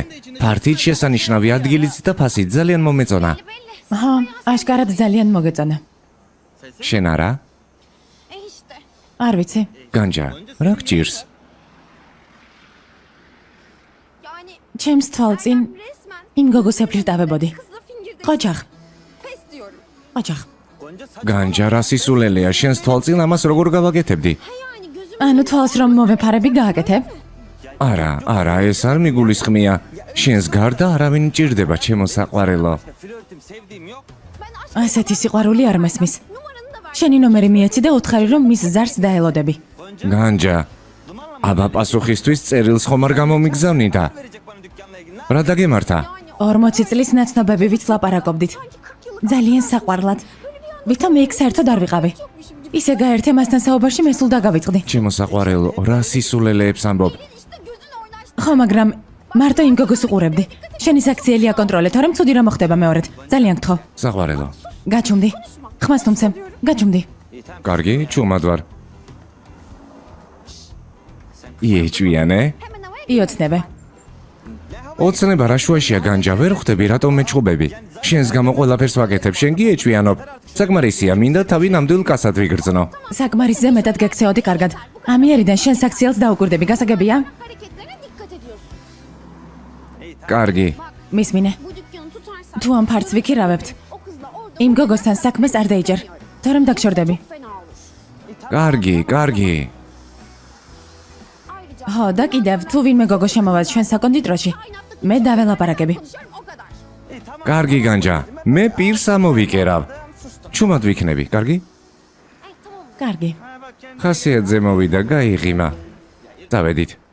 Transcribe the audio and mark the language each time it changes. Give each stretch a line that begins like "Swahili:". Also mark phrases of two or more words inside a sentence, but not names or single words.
Georgian: ფართით შესანიშნავი ადგილიც და ფასით ძალიან მომეწონა. აჰა, აშკარად ძალიან მოგეწონა. შენ არა?
Turkish: işte.
Georgian: არ ვიცი. განჯა, რა გჭირს?
Turkish: Yani
Georgian: ჩემს თვალწინ
Turkish: resmen
Georgian: იმ გოგოს ეფლირტავებოდი.
Turkish: kızla fingirde ყოჯახ, pes diyorum. ყოჯახ.
Georgian: განჯა რა სისულელეა, შენს თვალწინ ამას როგორ გავაკეთებდი?
Turkish: Yani gözüm
Georgian: ანუ თვალს რომ მოვეფარები გააკეთებ? არა, ეს არ მიგულისხმია. შენს გარდა არავინ მჭირდება, ჩემო საყვარელო. ასეთი სიყვარული არ მესმის.
Turkish: numaranı da ver.
Georgian: შენი ნომერი მიეცი და უთხარი რომ მის ზარს დაელოდები. განჯა, აბა პასუხისთვის წერილს ხომ არ გამომიგზავნი და რა დაგემართა? 40 წლის ნაცნობებივით ლაპარაკობდით. ძალიან საყვარლად. ვითომ იქ საერთოდ არ ვიყავი. ისე გაერთე მასთან საუბარში მე სულ დაგავიწყდი. ჩემო საყვარელო, რა სისულელეებს ამბობ?
Turkish: İşte gözün oynaştı.
Georgian: ხო, მაგრამ მარტო იმ გოგოს უყურებდი. შენი საქციელი აკონტროლე, თორემ ცუდი რა მოხდება მეორედ. ძალიან გთხოვ. საყვარელო. გაჩუმდი. ხმას თუმცემ. გაჩუმდი. კარგი, ჩუმად ვარ. იეჭვიანე?
Turkish: Hemen havaya
Georgian: იოცნებე. ოცნება რა შუაშია განჯა, ვერ ხვდები რატომ მეჩხუბები? შენს გამო ყველაფერს ვაკეთებ, შენ კი ეჭვიანობ. საკმარისია, მინდა თავი ნამდვილ კაცად ვიგრძნო. საკმარისზე მეტად გექცეოდი კარგად. ამიერიდან შენ საქციელს დაუკვირდები, გასაგებია?
Turkish: hareketlerine dikkat ediyorsun.
Georgian: კარგი. მისმინე.
Turkish: Bu dükkanı tutarsan
Georgian: თუ ამ ფარც ვიქირავებთ,
Turkish: o kızla orada
Georgian: იმ გოგოსთან საქმეს არ დაიჯერ. თორემ დაგშორდები.
Turkish: fena olur.
Georgian: კარგი.
Turkish: Ayrıca
Georgian: ხო, და კიდევ თუ ვინმე გოგო შემოვას ჩვენ საკონდიტროში, მე დაველაპარაკები.
Turkish: konuşuyorum o kadar.
Georgian: კარგი განჯა. მე პირს ამოვიკერავ. ჩუმად ვიქნები, კარგი?
Turkish: Tamam.
Georgian: კარგი. ხასიათზე მოვიდა, გაიღიმა. დავედით.